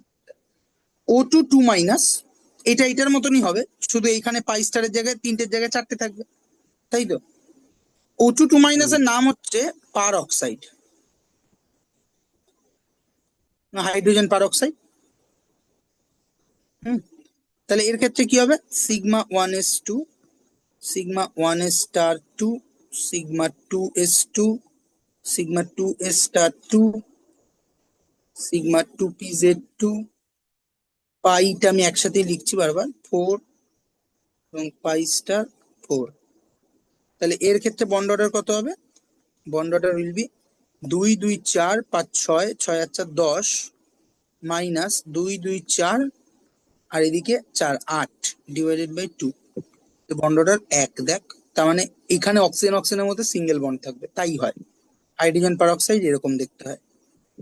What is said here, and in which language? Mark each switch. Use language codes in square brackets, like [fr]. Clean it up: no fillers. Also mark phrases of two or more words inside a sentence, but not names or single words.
[bn] O2-2- এটা এটার মতনই হবে, শুধু এইখানে [en] pi star [bn] জায়গায় 3টের জায়গায় 4টে থাকবে, তাই তো। O2-2- হুম। এর নাম হচ্ছে [en] peroxide, [bn] না [en] hydrogen peroxide. [bn] হুম, তাহলে এর ক্ষেত্রে কি হবে, σ1s2, σ1s*2, σ2s2, σ2s*2, σ2pz2, পাইটা আমি একসাথে লিখছি বারবার, 4 এবং পাই*4। তাহলে এর ক্ষেত্রে [en] bond order [bn] কত হবে, [en] bond order will be [bn] 2 2 4 5 6 6 আর 4 10, মাইনাস 2 2 4 আর এদিকে 4 8 /2, [en] bond order [bn] 1 দেখ, তার মানে এখানে অক্সিজেন অক্সিজেনের মধ্যে [en] single bond [bn] থাকবে, তাই হয় [en] hydrogen peroxide [bn] এরকম দেখতে হয়।